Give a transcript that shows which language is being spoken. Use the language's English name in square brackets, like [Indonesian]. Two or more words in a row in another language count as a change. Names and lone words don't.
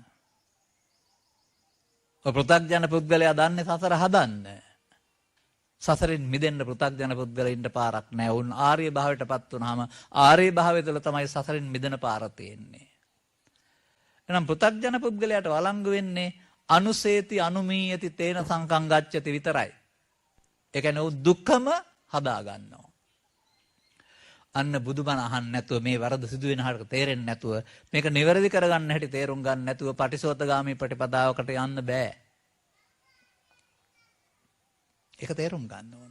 [Sinhala] පෘථග්ජන පුද්ගලයා දන්නේ සසර හදන්න. සසරින් මිදෙන්න පෘථග්ජන පුද්ගලයින්ට පාරක් නැහැ. උන් ආර්ය භාවයටපත් වුනහම ආර්ය භාවය තුළ තමයි සසරින් මිදෙන පාර තියෙන්නේ. එහෙනම් පෘථග්ජන පුද්ගලයාට වළංගු වෙන්නේ [Pali] අනුසේති අනුමීයති තේන සංකං ගච්ඡති [Sinhala] විතරයි. ඒ කියන්නේ උ දුක්ඛම හදා ගන්නවා. අන්න බුදුබණ අහන්න නැතුව මේ වරද සිදු වෙන හැට තේරෙන්නේ නැතුව මේක නිවැරදි කරගන්න හැටි තේරුම් ගන්න නැතුව පටිසෝතගාමී ප්‍රතිපදාවකට යන්න බෑ. ඒක තේරුම් ගන්න ඕන.